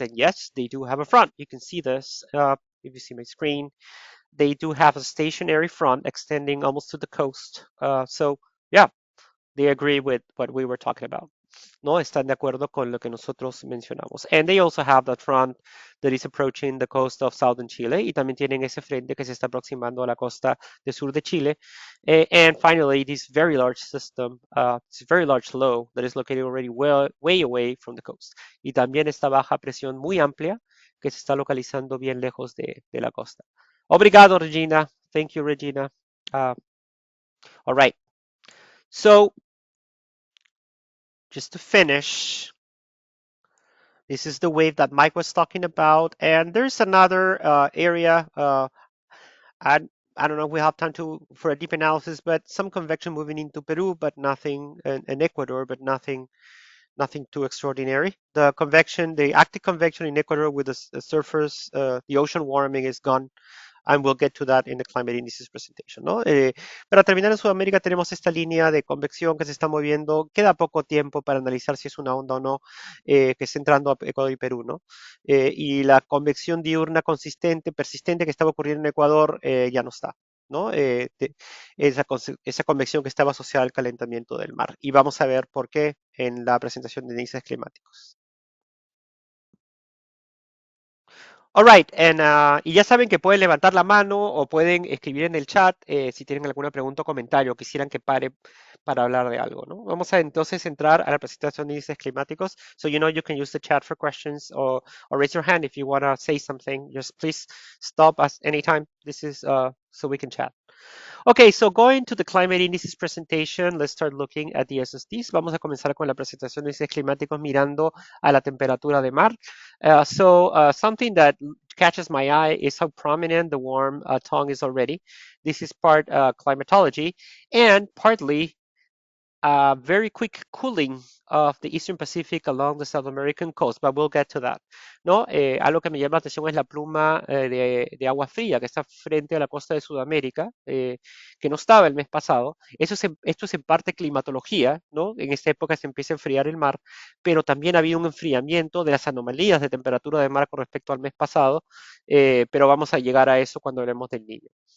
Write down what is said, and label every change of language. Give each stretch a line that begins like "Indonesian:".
English: And yes, they do have a front. You can see this if you see my screen. They do have a stationary front extending almost to the coast. So yeah, they agree with what we were talking about.
Spanish: ¿No? Están de acuerdo con lo que nosotros mencionamos.
English: And they also have that front that is approaching the coast of southern Chile,
Spanish: y también tienen ese frente que se está aproximando a la costa del sur de Chile.
English: And finally, this very large system, this very large low that is located already way away from the coast.
Spanish: Y también esta baja presión muy amplia que se está localizando bien lejos de la costa.
Portuguese: Obrigado,
English: Regina. Thank you, Regina. All right. So, just to finish, this is the wave that Mike was talking about. And there's another area. I don't know if we have time for a deep analysis, but some convection moving into Peru, but nothing in Ecuador, but nothing too extraordinary. The convection, the active convection in Ecuador with the surface, the ocean warming is gone. and we'll get to that in the climate indices presentation,
Spanish: ¿no? Para terminar, en Sudamérica tenemos esta línea de convección que se está moviendo. Queda poco tiempo para analizar si es una onda o no, que está entrando a Ecuador y Perú, ¿no? Y la convección diurna consistente, persistente que estaba ocurriendo en Ecuador ya no está, ¿no? Esa convección que estaba asociada al calentamiento del mar. Y vamos a ver por qué en la presentación de índices climáticos. Alright, y ya saben que pueden levantar la mano o pueden escribir en el chat si tienen alguna pregunta o comentario o quisieran que pare para hablar de algo, ¿no? Vamos a entonces entrar a la presentación de índices climáticos.
English: So you know you can use the chat for questions or raise your hand if you want to say something. Just please stop us anytime. This is so we can chat. Okay, so going to the climate indices presentation, let's start looking at the SSDs.
Spanish: Vamos a comenzar con la presentación de índices climáticos mirando a la temperatura de mar.
English: Something that catches my eye is how prominent the warm tongue is already. This is part climatology and partly very quick cooling of the Eastern Pacific along the South American coast, but we'll get to that,
Spanish: ¿no? Algo que me llama la atención es la pluma de agua fría que está frente a la costa de Sudamérica, que no estaba el mes pasado. Esto es en parte climatología, ¿no? En esta época se empieza a enfriar el mar, pero también había un enfriamiento de las anomalías de temperatura de mar con respecto al mes pasado, pero vamos a llegar a eso cuando hablemos del Niño.